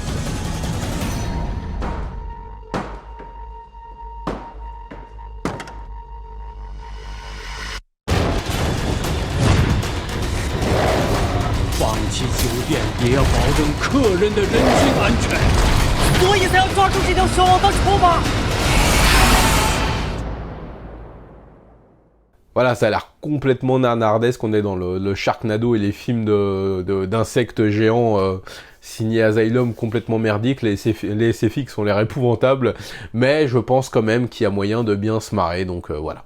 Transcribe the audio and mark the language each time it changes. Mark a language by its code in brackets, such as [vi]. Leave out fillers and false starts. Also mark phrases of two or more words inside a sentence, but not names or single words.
[zh] 放弃酒店，也要保证客人的人身安全，所以才要抓住这条小王当筹码。 [fr] Voilà, ça a l'air complètement nanardesque. On est dans le Sharknado et les films d'insectes géants signés Asylum complètement merdiques. Les SFX ont l'air épouvantables, mais je pense quand même qu'il y a moyen de bien se marrer, donc voilà.